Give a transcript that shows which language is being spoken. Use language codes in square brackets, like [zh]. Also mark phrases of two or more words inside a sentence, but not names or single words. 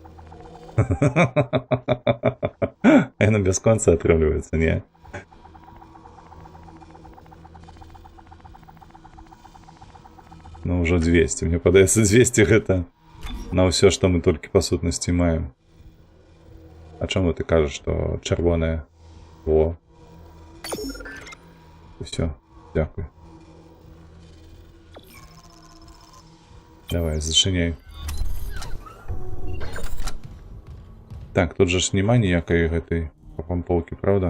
[be] Яно без конца атрымліваецца, не? Ну, ўжо 200. Мне падаецца, 200 гэта на ўсё, што мы толькі па сутнасці маем. [uk] А чому ти кажеш, що червоне? О. Все, дякую. Давай, зачиняй. Так, тут же ж нема ніякої [be] гэтай помповки, [uk] правда?